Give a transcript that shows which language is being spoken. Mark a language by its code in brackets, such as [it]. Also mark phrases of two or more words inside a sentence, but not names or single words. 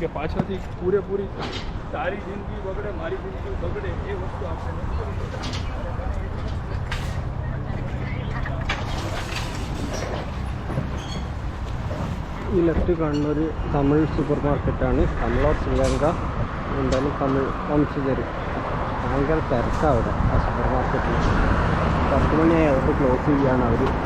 [gu] કે પાછળથી પૂરેપૂરી તારી જિંદગી બગડે, મારી જિંદગી બગડે, એ વસ્તુ આપણે નથી કરી શકતા. [ml] ഈ ലെഫ്റ്റ് കാണുന്ന ഒരു തമിഴ് സൂപ്പർ മാർക്കറ്റാണ്. തമിഴോ ശ്രീലങ്ക എന്തായാലും തമിഴ് വംശജർ. ഭയങ്കര തിരക്കാണ് അവിടെ ആ സൂപ്പർ മാർക്കറ്റിൽ. 10 മണിയായി അവർക്ക് ക്ലോസ് ചെയ്യുകയാണ് അവർ.